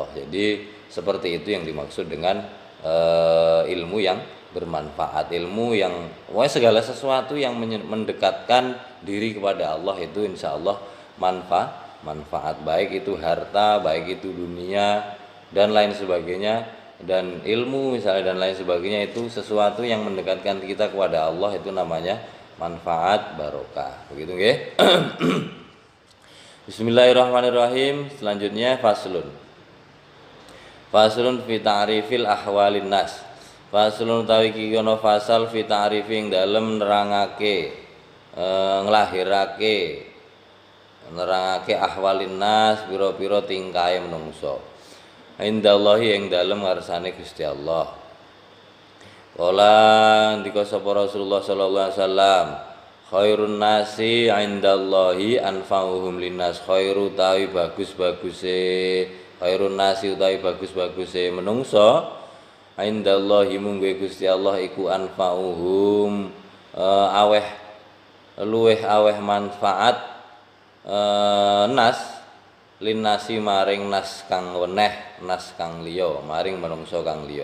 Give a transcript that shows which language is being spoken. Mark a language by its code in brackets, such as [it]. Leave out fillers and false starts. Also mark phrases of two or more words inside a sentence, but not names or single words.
[id] Jadi seperti itu yang dimaksud dengan ilmu yang bermanfaat, ilmu yang segala sesuatu yang mendekatkan diri kepada Allah itu [ar] إن شاء الله [id] manfaat, baik itu harta, baik itu dunia, dan lain sebagainya, dan ilmu misalnya dan lain sebagainya, itu sesuatu yang mendekatkan kita kepada Allah, itu namanya manfaat barokah. Begitu nggih? [ar] بسم الله الرحمن الرحيم. [id] Selanjutnya faslun. [ar] فصل في تعريف أحوال الناس. [jv] Faslun utawi iki ana fasal [ar] في تعريف [jv] ing dalem nerangake nerangake [ar] أحوال الناس, [jv] pira-pira tingkahe menungso. Indallahi ing dalem ngarsane Gusti Allah. Kala ndika sapa Rasulullah [ar] صلى الله عليه وسلم، خير الناس عند الله أنفعهم للناس. [jv] Khairu utawi [ar] خير الناس [jv] utawi bagus-baguse menungso indallahi mungguhe Gusti Allah iku anfa'uhum luweh aweh manfaat [ar] ناس للناس [jv] maring nas kang weneh, nas kang liya, maring menungso kang liya.